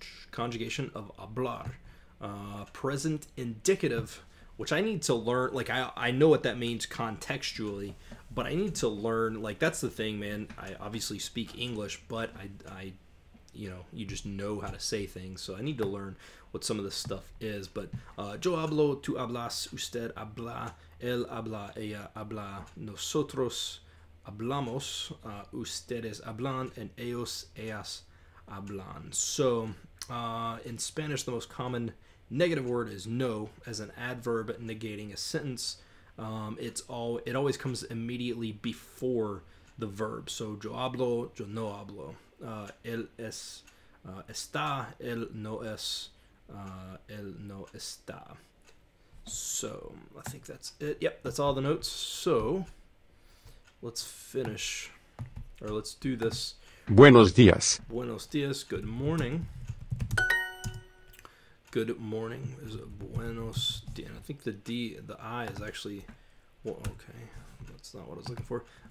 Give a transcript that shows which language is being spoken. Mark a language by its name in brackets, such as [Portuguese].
[English] Conjugation of hablar. Present indicative, which I need to learn. Like, I know what that means contextually, but I need to learn. Like, that's the thing, man. I obviously speak English, but I you just know how to say things, so I need to learn what some of this stuff is. [Spanish] But yo hablo, tú hablas, usted habla, él habla, ella habla, nosotros hablamos, ustedes hablan, and ellos, ellas hablan. [English] So in Spanish, the most common negative word is no, as an adverb negating a sentence. It always comes immediately before the verb. [Spanish] So yo hablo, yo no hablo. Él es, está, él no es, él no está. [English] So I think that's it. Yep, that's all the notes. So let's finish, or let's do this. [Spanish] Buenos días. Buenos dias, [English] good morning. Good morning is buenos dias. I think the I is actually, well, okay, that's not what I was looking for.